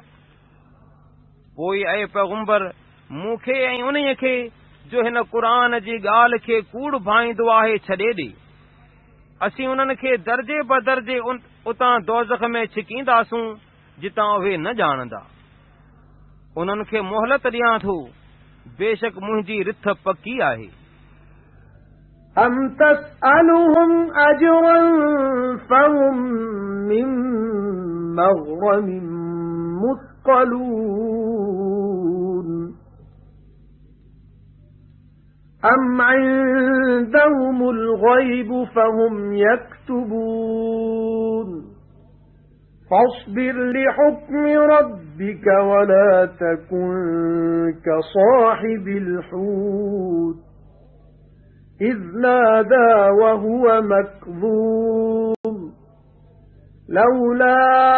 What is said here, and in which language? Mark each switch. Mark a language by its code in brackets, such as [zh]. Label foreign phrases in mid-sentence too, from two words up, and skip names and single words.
[sd] पोइ ऐं पैगंबर मूंखे ऐं उन्हीअ खे जो हिन क़ुरान जी ॻाल्हि खे कूड़ भाईंदो आहे छॾे ॾे। असीं उन्हनि खे दर्जे बदर्जे उतां दोज़ख में छिकींदासूं जितां उहे न ॼाणंदा। उन्हनि खे मोहलत ॾियां थो बेशक मुंहिंजी रिथ पकी आहे। [ar] أَمْ تَسْأَلُهُمْ أَجْرًا فَهُمْ مِنْ مَغْرَمٍ مُثْقَلُونَ أَمْ عِندَهُمُ الْغَيْبُ فَهُمْ يَكْتُبُونَ فَاصْبِرْ لِحُكْمِ رَبِّكَ وَلَا تَكُنْ كَصَاحِبِ الْحُوتِ إِذْ نَادَى وَهُوَ مَكْظُومٌ لَوْلَا